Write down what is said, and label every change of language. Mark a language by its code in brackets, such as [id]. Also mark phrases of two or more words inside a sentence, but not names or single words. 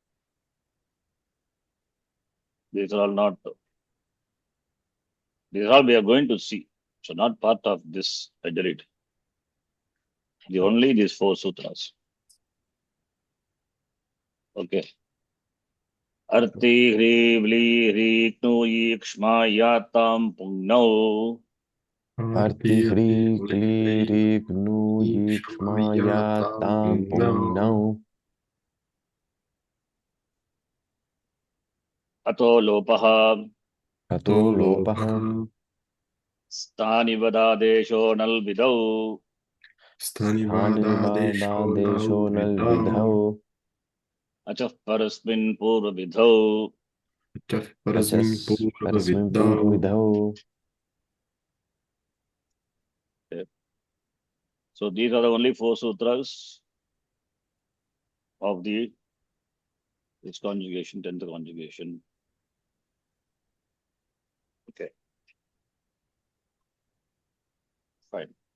[en] These are all not. These are all we are going to see. So not part of this. I delete. The only these 4 sutras. Okay. Arti hri vli hri knu yikshma yatam pungnau. अर्ति ह्री क्ली री ग्नु यीक्ष्मा या तां पुंग्नौ [sa] अतो लोपः अतो लोपः स्थानिवदादेशो नल्विदौ स्थानिवादादेशो नल्विधौ अचः परस्मिन् पूर्वविधौ परस्मिन् पूर्वविधौ. [en] So these are the only 4 sutras of this conjugation, 10th conjugation. Okay. Fine.